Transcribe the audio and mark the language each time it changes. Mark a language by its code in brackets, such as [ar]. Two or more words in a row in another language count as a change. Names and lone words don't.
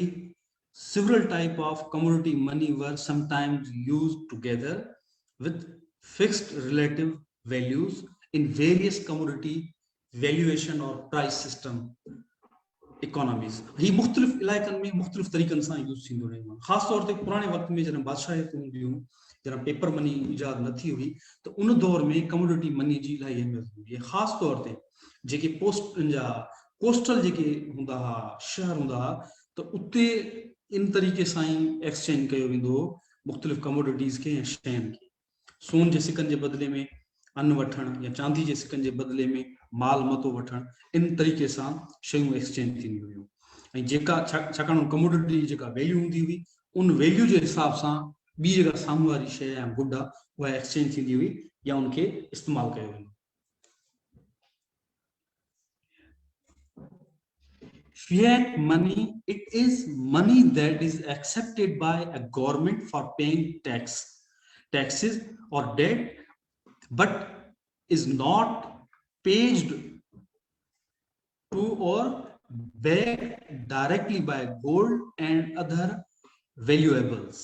[en] Several types of commodity money were sometimes used together with fixed relative values in various commodity valuation or price system economies। [sd] ही मुख़्तलिफ़ इलाइक़नि में मुख़्तलिफ़ तरीक़नि सां यूज़ थींदो रहियो आहे। ख़ासि तौर ते पुराणे वक़्त में जॾहिं बादशाहियतूं हूंदियूं, जॾहिं [en] paper money [sd] ईजाद न थी हुई, त उन दौर में [en] commodity money [sd] जी इलाही अहमियत हूंदी आहे। ख़ासि तौर ते जेके कोस्टल जेके हूंदा हुआ, शहर हूंदा हुआ, त उते इन तरीक़े सां ई एक्सचेंज कयो वेंदो हो मुख़्तलिफ़ कमोडिटीज़ खे या शयुनि खे। सोन जे सिकनि जे बदिले में अन्न वठणु या चांदी जे सिकनि जे बदिले में माल मतो वठण, इन तरीक़े सां शयूं एक्सचेंज थींदियूं हुयूं। ऐं जेका छाकाणि कमोडिटी जेका वैल्यू हूंदी हुई, उन वैल्यू जे हिसाब सां ॿी जेका साम्हूं वारी शइ या गुड आहे उहा एक्सचेंज थींदी हुई या उनखे इस्तेमालु कयो वेंदो। [en] Fiat money, it is money that is accepted by a government for paying taxes or debt, but is not paid to or backed directly by gold and other valuables.